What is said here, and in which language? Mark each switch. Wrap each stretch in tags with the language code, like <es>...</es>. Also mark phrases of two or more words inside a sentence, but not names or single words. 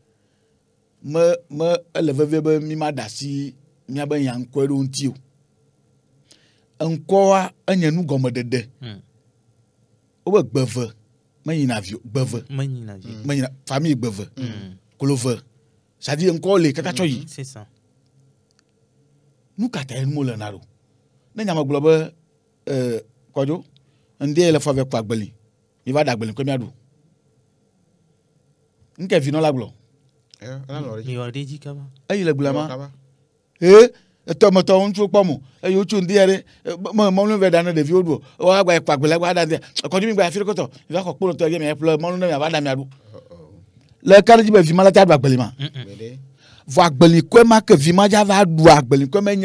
<ee>me ele vevie be mi ma ɖe asi míabe nya ŋkɔe ɖo ŋuti o ŋkɔa enye nu gɔmeɖeɖe wobe gbeve menyina vi gbeve menyina famille gbeve kolove c'est-à-dire ŋkɔwo le kaka tsɔ yi</ee> <fr>C'est ça.</fr> <ee>nu kata ye mo le na ɖo ne nyame gblɔ be kɔdzo ŋdie le fɔ vɛ kɔ agbeli mi va ɖe agbeli kɔ miaɖu nke vinɔ la gblɔ</ee> <fr>Il aurait dit quand même.</fr> <ee>eyi le gblema etɔmetɔ ŋutsuwo kpɔ mo eye wotso ŋdi ya ɖe mɔlu vɛ da ne ɖeviwo ɖu o agba kɔ agbeli agba da ŋdi kɔdzo mi gba afi ɖe kɔtɔ mi va xɔ kpolotɔ ye mi ƒle mɔlu ne mi ava da miaɖu le kaɖedzi be vi ma la ta ɖu agbeli ma vɔ agbeli kɔe ma ke vi ma dza va ɖu agbeli kɔe me nye</ee>